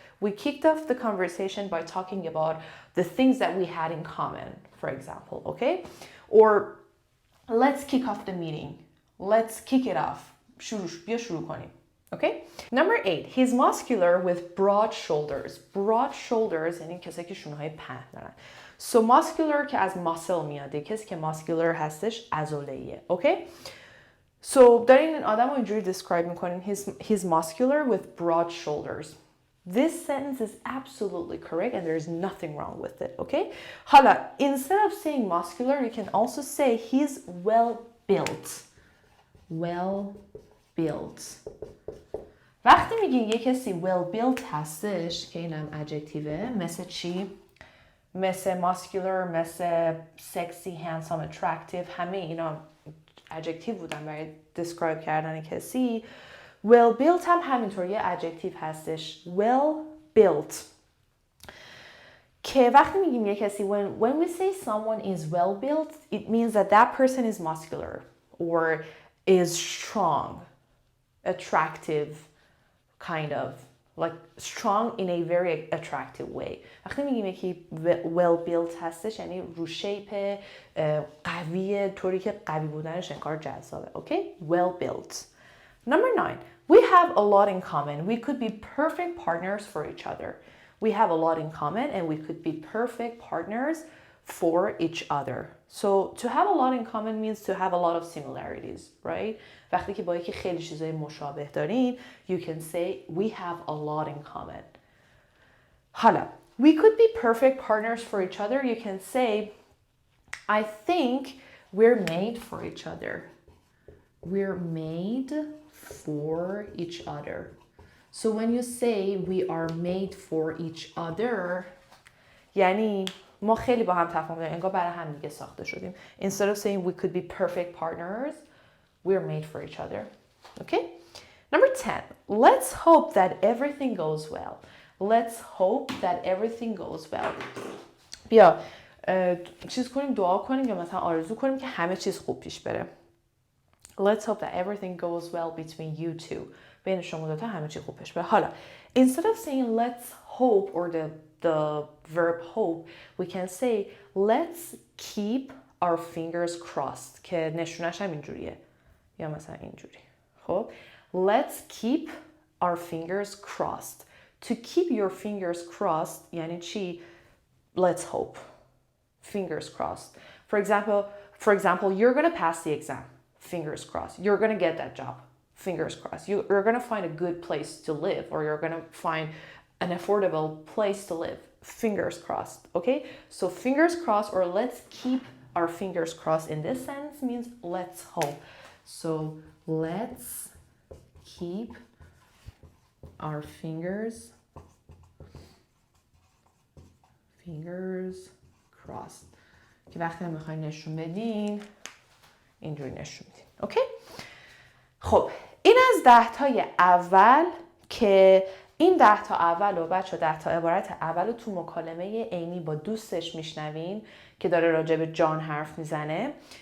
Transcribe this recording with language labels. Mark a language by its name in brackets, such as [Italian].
[English] We kicked off the conversation by talking about the things that we had in common, for example. Okay? Or let's kick off the meeting. Let's kick it off. [Persian] بیا شروع کنیم. [English] Okay? Number 8. He's muscular with broad shoulders. [Persian] Broad shoulders یعنی کسی که شونه‌های پهن دارن. So muscular که از muscle میاد. کسی که muscular هستش عضله‌ایه. [English] Okay? [Persian] So دارین این آدم رو اینجوری describe میکنین. [English] He's muscular with broad shoulders. This sentence is absolutely correct and there's nothing wrong with it. Okay? حالا instead of saying muscular, you can also say he's well built. Well built. [Persian] وقتی میگین یه کسی well built هستش که اینم adjectiveه، مثل چی؟ مثل muscular، مثل sexy، handsome، attractive، همه اینا adjective بودن برای describe کردن کسی. well built هم همینطور یه adjective هستش. [English] well built [Persian] که وقتی میگیم یه کسی [English] when we say someone is well built, it means that that person is muscular or is strong, attractive, kind of like strong in a very attractive way. [Persian] وقتی میگیم یکی well built هستش یعنی رو شیپ قویه، طوری که قوی بودنش انگار جذابه. [English] Okay? well built. Number 9. We have a lot in common. We could be perfect partners for each other. We have a lot in common and we could be perfect partners for each other. So to have a lot in common means to have a lot of similarities, right? [Persian] وقتی که با یکی خیلی چیزای مشابه دارین, [English] you can say we have a lot in common. حالا, we could be perfect partners for each other. You can say, I think we're made for each other. We're made for each other. So when you say we are made for each other, [Persian] یعنی ما خیلی با هم تفاهم داریم، انگار برای هم دیگه ساخته شدیم. [English] Instead of saying we could be perfect partners, we're made for each other. Okay? Number 10. Let's hope that everything goes well. Let's hope that everything goes well. [Persian] بیا چیز کنیم، دعا کنیم یا مثلا آرزو کنیم که همه چیز خوب پیش بره. [English] Let's hope that everything goes well between you two. [Persian] بین شما دوتا همه چی خوب پیش بره. [English] حالا instead of saying let's hope or the verb hope, we can say let's keep our fingers crossed [Persian] که نشونش هم اینجوریه یا مثلا اینجوری. [English] خب let's keep our fingers crossed. To keep your fingers crossed [Persian] یعنی چی؟ [English] Let's hope. Fingers crossed. For example, you're going to pass the exam. Fingers crossed. You're going to get that job. Fingers crossed. You're going to find a good place to live, or you're going to find an affordable place to live. Fingers crossed. Okay? So fingers crossed or let's keep our fingers crossed in this sentence means let's hope. So let's keep our fingers [Persian] fingers crossed که وقتی میخواین نشون بدین اینجوری نشون بدین. اوکی؟ خب این از 10 تای اول که این 10 تا اول و بچه 10 تا عبارت اول رو تو مکالمه عینی با دوستش میشنوین که داره راجع به جان حرف میزنه.